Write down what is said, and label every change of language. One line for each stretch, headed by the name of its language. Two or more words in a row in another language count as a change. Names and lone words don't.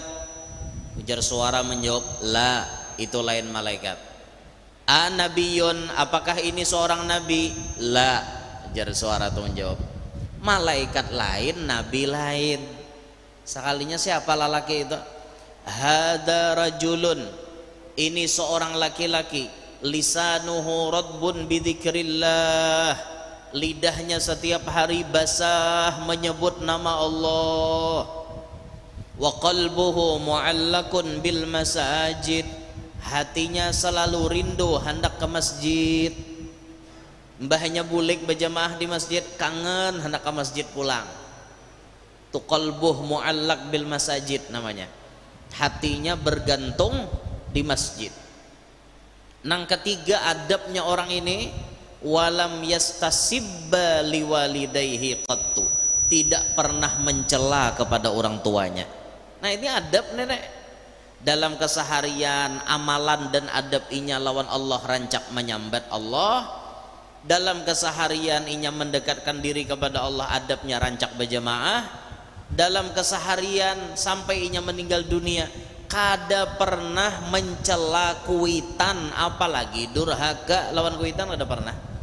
Banjar: Ujar suara menjawab, la, itu lain malaikat. Nabiyun, apakah ini seorang nabi? La, ujar suara itu menjawab, malaikat lain, nabi lain. Sekalinya siapa lelaki itu?
Arabic: هذا رجل,
Banjar: ini seorang laki-laki,
Arabic: لسانه رطب بذكر الله,
Banjar: lidahnya setiap hari basah menyebut nama Allah.
Arabic: وقلبه معلق بالمساجد,
Banjar: hatinya selalu rindu hendak ke masjid. Mbahnya bulik berjamaah di masjid, kangen hendak ke masjid pulang. Tu
Arabic: قلبه معلق بالمساجد
Banjar: namanya, hatinya bergantung di masjid. Nang ketiga adabnya orang ini,
Arabic: ولم يستسب لوالديه قط,
Banjar: tidak pernah mencela kepada orang tuanya. Nah ini adab nenek dalam keseharian, amalan dan adab inya lawan Allah, rancak menyambat Allah. Dalam keseharian inya mendekatkan diri kepada Allah, adabnya rancak berjamaah. Dalam keseharian sampai inya meninggal dunia, kada pernah mencela kuitan, apalagi durhaka lawan kuitan, kada pernah.